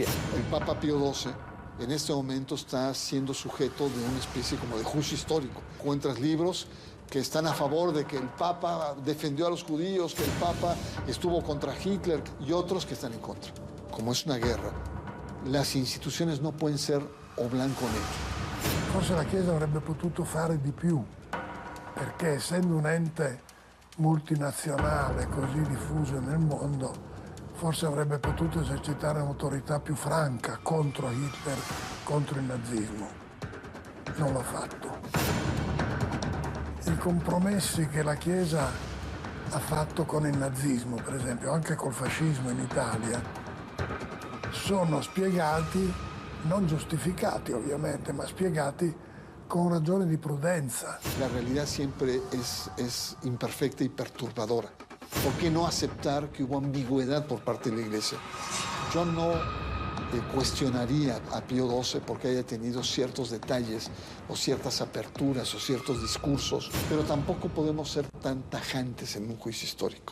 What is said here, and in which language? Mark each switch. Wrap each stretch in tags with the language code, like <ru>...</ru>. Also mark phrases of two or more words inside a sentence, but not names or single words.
<es>El Papa Pío XII en este momento está siendo sujeto de una especie como de juicio histórico. Encuentras libros que están a favor de que el Papa defendió a los judíos, que el Papa estuvo contra Hitler, y otros que están en contra. Como es una guerra, las</es> <it>istituzioni non</it> <es>pueden ser o blanco o nero.</es> <it>Forse la Chiesa avrebbe potuto fare di più, perché essendo un ente multinazionale così diffuso nel mondo, forse avrebbe potuto esercitare un'autorità più franca contro Hitler, contro il nazismo. Non l'ha fatto. I compromessi che la Chiesa ha fatto con il nazismo, per esempio, anche col fascismo in Italia, sono spiegati, non giustificati ovviamente, ma spiegati con ragione di prudenza.</it> <es>La realidad siempre es imperfecta y perturbadora. ¿Por qué no aceptar que hubo ambigüedad por parte de la Iglesia? Yo no cuestionaría a Pío XII porque haya tenido ciertos detalles o ciertas aperturas o ciertos discursos, pero tampoco podemos ser tan tajantes en un juicio histórico.</es>